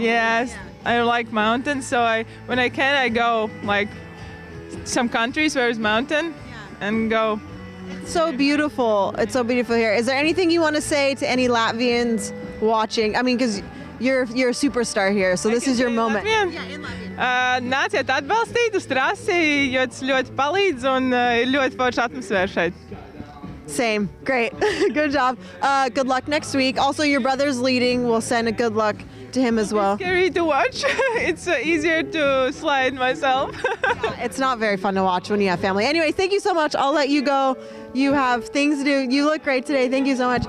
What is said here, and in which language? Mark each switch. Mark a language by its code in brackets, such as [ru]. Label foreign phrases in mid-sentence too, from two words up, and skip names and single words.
[en] Yes, I like mountains. So when I can, I go like some countries where it's mountain and go. It's so beautiful. It's so beautiful here. Is there anything you want to say to any Latvians watching? I mean, because you're a superstar here, so this is your moment. [lv] Nāciet atbalstīt uz trasi, jo tas ļoti palīdz un ir ļoti forša atmosfēra šeit. [en] Same. Great. Good job. Good luck next week. Also, your brother's leading. We'll send a good luck to him as well. It's scary to watch. It's easier to slide myself. It's not very fun to watch when you have family. Anyway, thank you so much. I'll let you go. You have things to do. You look great today. Thank you so much.